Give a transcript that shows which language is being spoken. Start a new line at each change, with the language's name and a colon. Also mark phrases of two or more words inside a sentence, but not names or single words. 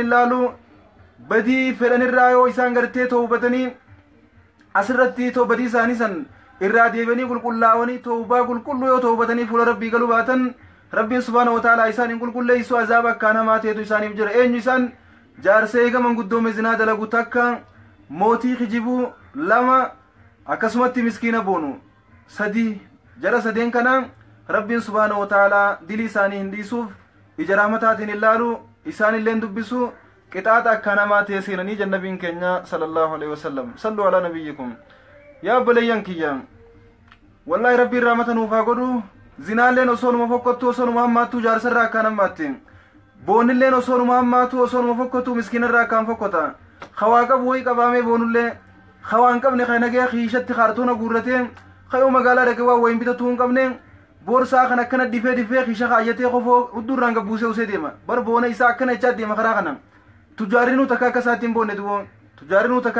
Oromo: hin laalu badii fedhanirraa yoo isaan gartee toobatanii asirratti toobadii isaanii san irraa deebianii qulqullaa'anii toobaa qulqulluu yoo toobatanii fuula rabbii galuu baatan rabbiin
Arabic: سبحانه وتعالى
Oromo: isaan hin qulqulleessu azaaba akka namaa ta'etu isaaniif jira eenyu isaan jaarsa eega manguddoome zinaa dalagu takka mootii kijibuu lama akkasumatti miskiina boonu sadi jara sadeen kana rabbiin
Arabic: سبحانه وتعالى
Oromo: dilii isaanii hin dhiisuuf ija rahmataatiin ilaalu isaan illeen dubbisu qixaaxa akka namaa ta'e seenanii jannabiin keenya
Arabic: صلى الله عليه وسلم صلوا على نبيكم
Oromo: yaa obboleeyyan kiyya wallaahi rabbiin rahmata nuuf haa godhu zinaalleen osoo numa fokkottu osoo numa hammaattu jaarsarraa akkaan hammaatti boonilleen osoo numa hammaatu osoo numa fokkottu miskiinarraa akkaan fokkota khawaa qabu wayi qabaamee boonullee khawaa hin qabne kan nagee kiishatti kaartoona guurratee kayoo magaalaa dhaqee waa wayin bitatuu hin qabne boorsaa kan akkana difee kiisha kaayyatee qofoo huddurraan gabbuusee usee deema bar boona isaa akkana ichaa deema karaa kana tujaarinuu takka akka isaatti hin boonne dubo tujaarinuu takka